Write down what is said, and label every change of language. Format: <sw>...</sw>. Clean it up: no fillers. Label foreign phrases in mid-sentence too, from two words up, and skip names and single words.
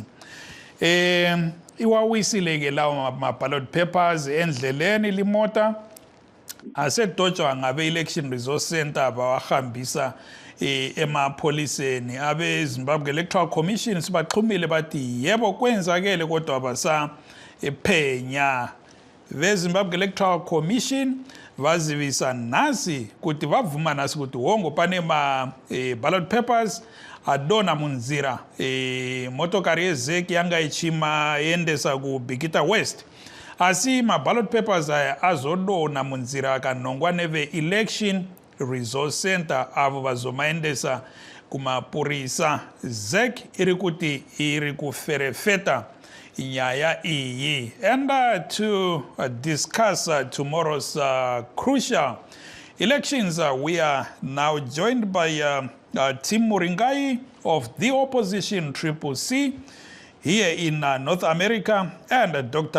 <nd>Iwawisile-ke lawo</nd> <en>ma-ballot papers</en> <nd>endleleni limota, asedotshwa ngabe-Election Resource Center bawahambisa emapholiseni. Abe-Zimbabwe Electoral Commission sibaxhumile bathi yebo kwenzakele kodwa basaphenya.</nd> <sn>Ve-Zimbabwe Electoral Commission vazivisa nasi kuti vavuma nasi kuti wongo pane</sn> <en>ma-ballot papers</en> <sn>adona munzira motokari yezeki yanga ichima yendesa kuBigita West. Asi</sn> <en>ma-ballot papers</en> <sn>aya azodona munzira akanongwa neve-Election resource center avo vazomaendesa kumapurisa. ZEC iri kuti iri kuferefeta nyaya iyi.</sn> <en>And to discuss tomorrow's crucial elections, we are now joined by Tim Muringai of the opposition Triple C here in North America, and Dr.</en>